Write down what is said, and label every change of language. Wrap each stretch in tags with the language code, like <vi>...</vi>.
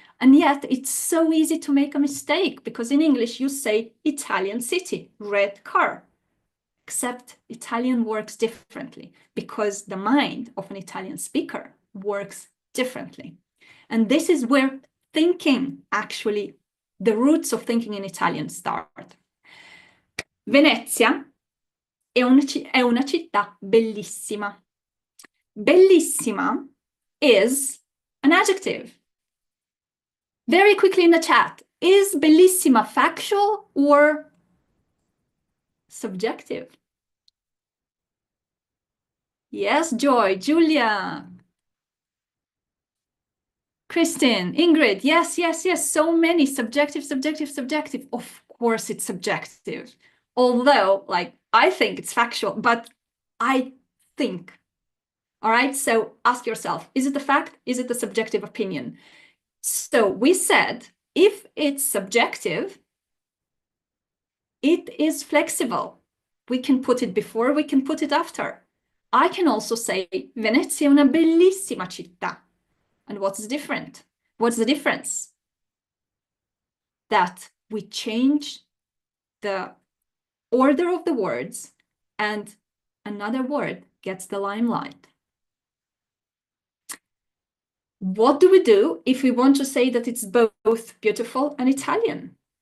<en>And yet it's so easy to make a mistake, because in English you say Italian city, red car. Except Italian works differently, because the mind of an Italian speaker works differently. And this is where thinking, actually, the roots of thinking in Italian start.</en> <it>Venezia è una città bellissima.</it> <en>Bellissima is an adjective. Very quickly in the chat, is bellissima factual or subjective? Yes, Joy, Julia, Kristin, Ingrid, yes, yes, yes, so many. Subjective, subjective, subjective. Of course it's subjective. Although, like, I think it's factual, but I think. All right, so ask yourself, is it a fact? Is it a subjective opinion? So we said, if it's subjective, it is flexible. We can put it before, we can put it after. I can also say,</en> <it>Venezia è una bellissima città.</it> <en>And what's different? What's the difference? That we change the order of the words and another word gets the limelight. What do we do if we want to say that it's both beautiful and Italian?</en>